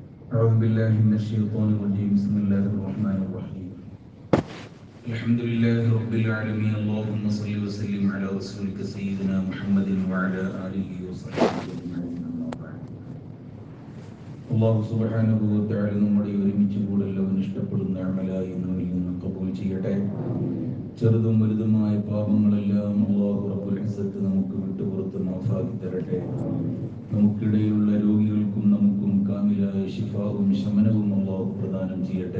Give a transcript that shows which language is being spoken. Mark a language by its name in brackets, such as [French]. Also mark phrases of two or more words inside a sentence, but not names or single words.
[Arabic] أعوذ بالله من الشيطان الرجيم بسم الله الرحمن الرحيم الحمد لله رب العالمين اللهم صل وسلم على رسولك سيدنا محمد وعلى آله وصحبه أجمعين أما بعد الله سبحانه وتعالى [Malayalam] നമ്മുടെ ഒരുമിച്ച് കൂടലവൻ ഇഷ്ടപ്പെടുന്ന അമലായി നമ്മിൽ നിന്ന് കബൂൽ ചെയ്യട്ടെ. ചെറുതും വലുതുമായ പാപങ്ങളെല്ലാം [Arabic] الله رب العزة [Malayalam] നമുക്ക് വിട്ടുപുറത്ത് മാഫാക്കി തരട്ടെ. നമുക്കിടയിലുള്ള രോഗികൾക്കും നമുക്കും കാമിലായ ശിഫാവും ശമനവും അല്ലാഹു പ്രദാനം ചെയ്യട്ടെ.